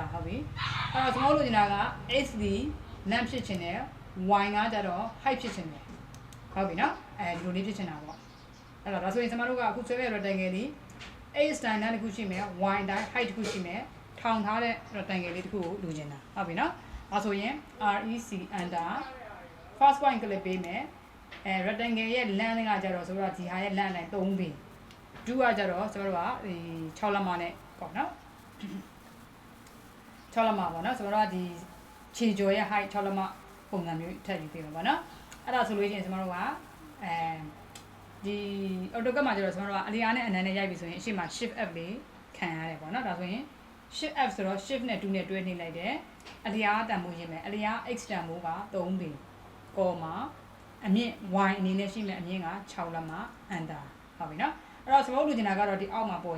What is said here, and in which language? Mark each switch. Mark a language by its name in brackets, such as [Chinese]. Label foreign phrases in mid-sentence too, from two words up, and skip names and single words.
[Burmese] ဟုတ်ပြီအဲ့တော့ကျွန်တော်တို့လိုချင်တာက x ဒီ length ဖြစ်ချင်တယ် y ကကြတော့ height ဖြစ်ချင်တယ်ဟုတ်ပြီနော်ဒီလိုလေးဖြစ်ချင်တာပေါ့အဲ့တော့ဒါဆိုရင်ကျွန်တော်တို့ကအခုဆွဲရတဲ့ rectangle လေး x တိုင်းတစ်ခုရှိမယ် y တိုင်း height တစ်ခုရှိမယ်ထောင်ထားတဲ့ rectangle လေးတစ်ခုကိုလိုချင်တာဟုတ်ပြီနော်ဒါဆိုရင် [English] rec under first point [Burmese] ကလေးပေးမယ်rectangle ရဲ့ length ကကြတော့ဆိုတော့ဒီဟာရဲ့ length တိုင်း3ပေ2ကကြတော့ကျွန်တော်တို့ကဒီ6လက်မနဲ့ပေါ့နော် 6လက်မပေါ့နော်ဆိုတော့ဒီခြေကျော်ရဲ့ height 6လက်မပုံစံမျိုးထပ်ယူပေးမှာပေါ့နော်အဲ့ဒါဆိုလို့ရှိရင်ကျွန်တော်တို့ကဒီ AutoCAD မှာကျတော့ကျွန်တော်တို့ကအလျားနဲ့အနံနဲ့ရိုက်ပြီဆိုရင်အရှိမ Shift F လေးခံရတယ်ပေါ့နော်ဒါဆိုရင် Shift F ဆိုတော့ Shift နဲ့2နဲ့တွဲနှိပ်လိုက်တယ်အလျားတန်ဖိုးရင်းမယ်အလျား X တန်ဖိုးက3ပေကောမှာအမြင့် Y အနေနဲ့ရှိမယ်အမြင့်က6လက်မ under ဟုတ်ပြီနော်အဲ့တော့ကျွန်တော်တို့လိုချင်တာကတော့ဒီအောက်မှာပေါ်